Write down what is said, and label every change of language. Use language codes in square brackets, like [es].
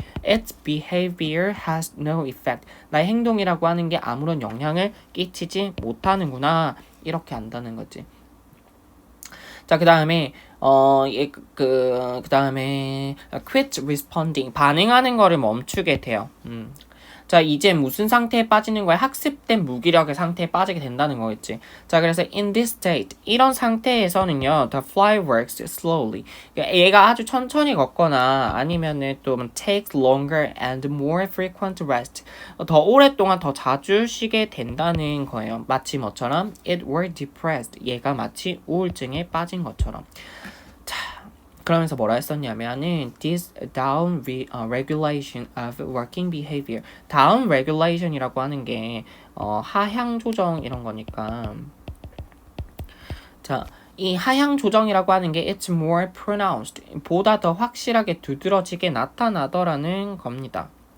[en] its behavior has no effect [ko] 나의 행동이라고 하는 게 아무런 영향을 끼치지 못하는구나 이렇게 안다는 거지. 자, 그 다음에 그 다음에 [en] quit responding [ko] 반응하는 거를 멈추게 돼요. 자, 이제 무슨 상태에 빠지는 거야? 학습된 무기력의 상태에 빠지게 된다는 거겠지. 자, 그래서 [en] in this state [ko] 이런 상태에서는요, [en] the fly works slowly. [ko] 그러니까 얘가 아주 천천히 걷거나 아니면은 또 [en] take longer and more frequent rest. [ko] 더 오랫동안 더 자주 쉬게 된다는 거예요. 마치 뭐처럼 [en] it were depressed. [ko] 얘가 마치 우울증에 빠진 것처럼. 그러면서 뭐라 했었냐면은 [en] this down regulation of working behavior [ko] down regulation이라고 하는 게 하향 조정 이런 거니까 자, 이 하향 조정이라고 하는 게 [en] it's more pronounced [ko] 보다 더 확실하게 두드러지게 나타나더라는 겁니다.